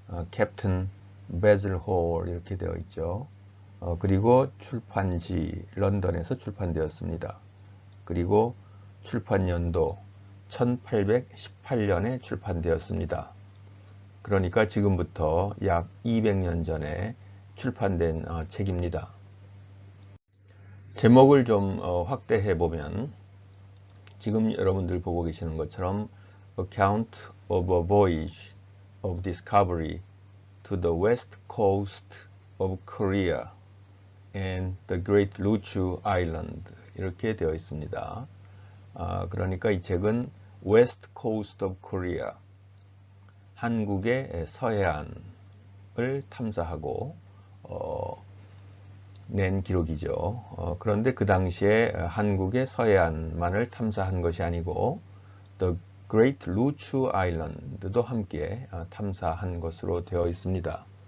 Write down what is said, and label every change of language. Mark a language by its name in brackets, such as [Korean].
[Korean] 캡틴 베즐 홀 이렇게 되어 있죠. 그리고 출판지 런던에서 출판되었습니다. 그리고 출판연도 1818년에 출판되었습니다. 그러니까 지금부터 약 200년 전에 출판된 책입니다. 제목을 좀 확대해 보면 지금 여러분들 보고 계시는 것처럼 [English] Account of a Voyage of Discovery to the West Coast of Korea and the Great Luchu Island [Korean] 이렇게 되어 있습니다. 그러니까 이 책은 [English] West Coast of Korea, [Korean] 한국의 서해안을 탐사하고 낸 기록이죠. 그런데 그 당시에 한국의 서해안만을 탐사한 것이 아니고 The Great Luchu Island도 함께 탐사한 것으로 되어 있습니다.